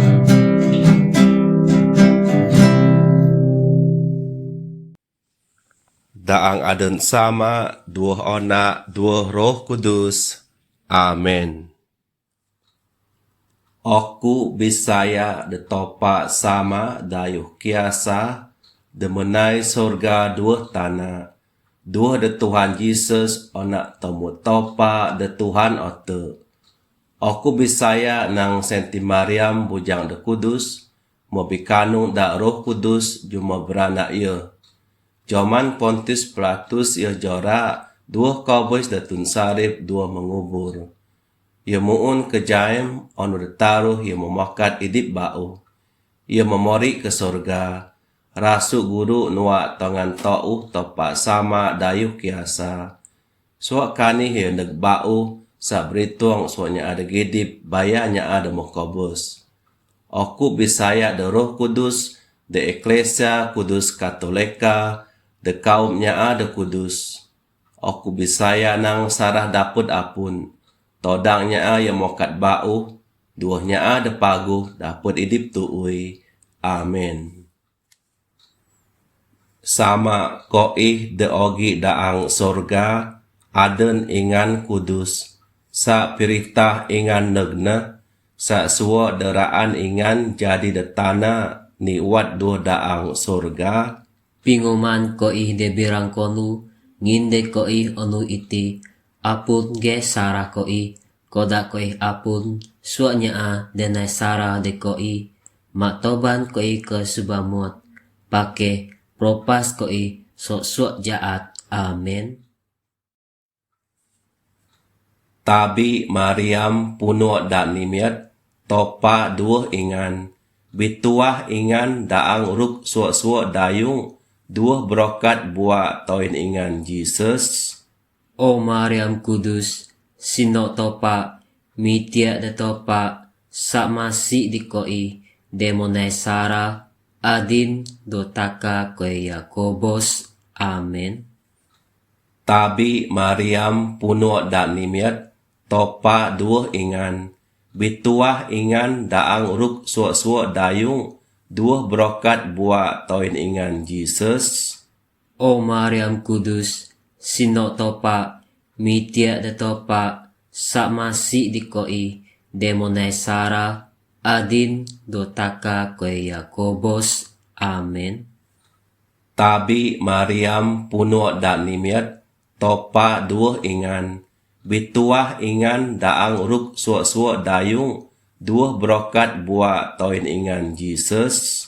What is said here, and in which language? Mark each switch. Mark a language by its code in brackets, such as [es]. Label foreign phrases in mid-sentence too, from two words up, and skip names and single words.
[sdo] Daang aden sama, duo ona, duo roh kudus. Amen. Oku bisaya de topa sama dayuh kiasa, de menai sorga dua tanah. Dua de Tuhan Yesus ona temu topa de Tuhan ote. Oku bisaya nang Senti Mariam bujang de kudus, mo bikanu da roh kudus juma beranak ia. Joman Pontius Pilatus ia jora dua kaubos da tun sarip dua mengubur. Ia muun ke jaim onu detaruh ia memakat idip bau. Ia memori ke sorga. Rasu guru nuak tongan to'u topak sama dayuh kiasa. Suak kani ia neg bau sa beritung suaknya ada gidip bayanya ada mokobus. Oku bisaya de roh kudus de eklesia kudus katolika de kaumnya ada kudus. Oku bisaya nang sarah dapud apun. Todangnya yang mokat bau, duahnya ada pagu dapud idip tuui. Amin. Sama koih de ogi daang sorga, aden ingan kudus. Sa piritah ingan negna, sa suwa deraan ingan jadi de tanah niwat dua daang sorga. Pinguman koih de birang konu, nginde koih onu iti, apun ge sarah koih, koda koih apun, suaknya a denai sarah de koih, maktoban koih ke subamut, pake propas koih suak jaat. Amin. Tabi Mariam puno dan nimiat, topa dua ingan, bituah ingan daang ruk suak dayung, dua brokat buat toin ingan Jesus. O Mariam kudus, sino topa, mitia de topa, sakmasi di koi, demonai sara, adin dotaka koe Yakobos. Amin. Tabi Mariam puno dan nimiat, topa dua ingan, bituah ingan daang ruk suak dayung, dua brokat buat toin ingan Jesus. O Mariam kudus, sino topa, mitia de topa, sakmasi di koi, demonai sara, adin dotaka koe Yakobos. Amin. Tabi Mariam puno dan nimiat, topa dua ingan, bituah ingan daang ruk suak dayung, dua brokat buat toin ingan Jesus.